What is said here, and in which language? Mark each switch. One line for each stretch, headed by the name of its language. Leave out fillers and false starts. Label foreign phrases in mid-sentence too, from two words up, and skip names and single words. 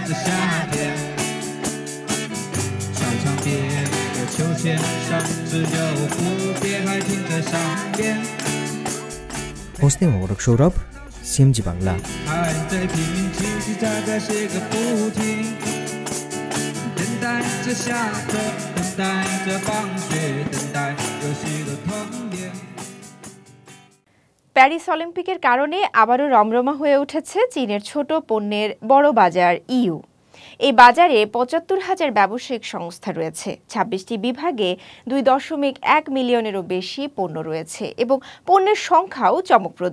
Bangla: হোসনে মোবারক সৌরভ, সিএমজি বাংলা।
Chinese: 着下课，等待着放学，等待游戏的童年。
Bangla: প্যারিস অলিম্পিকের কারণে আবারও রমরমা হয়ে উঠেছে চীনের ছোট পণ্যের বড় বাজার ইউ। এই বাজারে ৭৫,০০০ ব্যবসায়িক সংস্থা রয়েছে, ২৬টি বিভাগে ২.১ মিলিয়নেরও বেশি পণ্য রয়েছে এবং পণ্যের সংখ্যাও চমকপ্রদ।